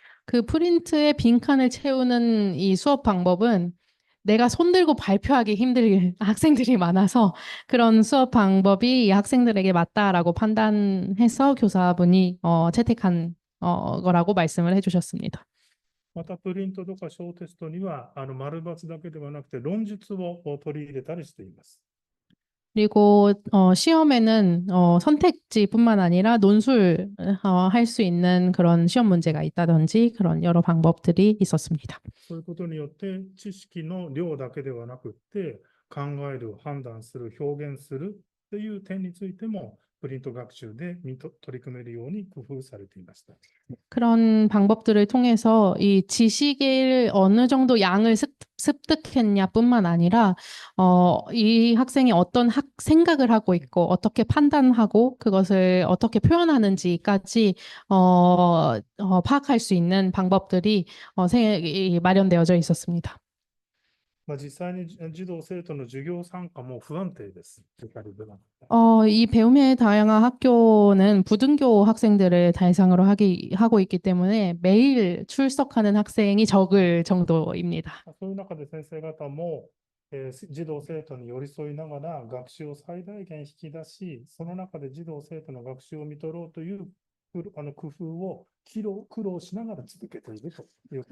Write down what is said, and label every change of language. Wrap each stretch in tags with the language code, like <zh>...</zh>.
<ko>그 프린트에 빈칸을 채우는 이 수업 방법은 내가 손들고 발표하기 힘든 학생들이 많아서 그런 수업 방법이 이 학생들에게 맞다라고 판단해서 교사분이 채택한 거라고 말씀을 해주셨습니다.</ko> <ja>また、プリントとか小テストには、丸抜だけではなくて、論述を取り入れたりしています。</ja> <ko>그리고 시험에는 선택지뿐만 아니라 논술 할 수 있는 그런 시험 문제가 있다든지 그런 여러 방법들이 있었습니다.</ko> <ja>そういうことによって、知識の量だけではなくて、考える、判断する、表現するという点についても、プリント学習で取り組めるように工夫されていました。</ja> <ko>그런 방법들을 통해서 이 지식을 어느 정도 양을 습득했냐뿐만 아니라 이 학생이 어떤 생각을 하고 있고 어떻게 판단하고 그것을 어떻게 표현하는지까지 파악할 수 있는 방법들이 마련되어져 있었습니다.</ko> <ja>実際に児童生徒の授業参加も不安定です。</ja> <ko>이 배움의 다양한 학교는 부등교 학생들을 대상으로 하고 있기 때문에 매일 출석하는 학생이 적을 정도입니다.</ko> <ja>そういう中で先生方も、児童生徒に寄り添いながら学習を最大限引き出し、その中で児童生徒の学習を見取ろうという工夫を苦労しながら続けているということです。</ja>